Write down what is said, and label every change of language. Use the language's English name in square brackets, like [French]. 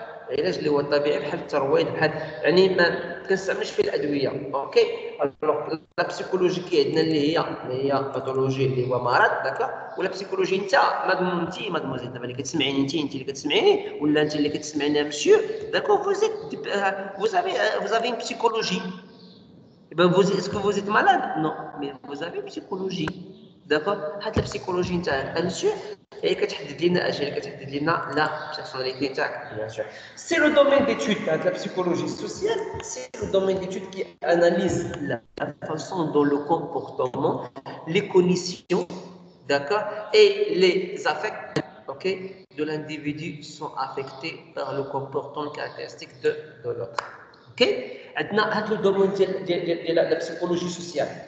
[Arabic] العلاج اللي هو طبيعي بحال الترويض, بحال يعني ما كنستعملش فيه الادويه, اوكي. الوغ لا بسيكولوجي عندنا اللي هي باثولوجي اللي هو مرض, داكور. ولا بسيكولوجي انت مادموزيل دابا اللي كتسمعيني, انت اللي كتسمعيني ولا انت اللي كتسمعيني مسيو, داكور. [French] vous avez une psychologie. Est-ce que vous êtes malade? Non, mais vous avez une psychologie, d'accord. [Arabic] هاد لا بسيكولوجي نتاعك مسيو هي كتحدد لنا اش, هي كتحدد لنا لا بيرسوناليتي نتاعك, [French] bien sûr. C'est le domaine d'étude de la psychologie sociale, c'est le domaine d'étude qui analyse la façon dont le comportement, les cognitions, d'accord, et les affects, ok, de l'individu sont affectés par le comportement caractéristique de l'autre. Ok. [Arabic] عندنا هذا الدومين ديال لا بسيكولوجي سوسيال,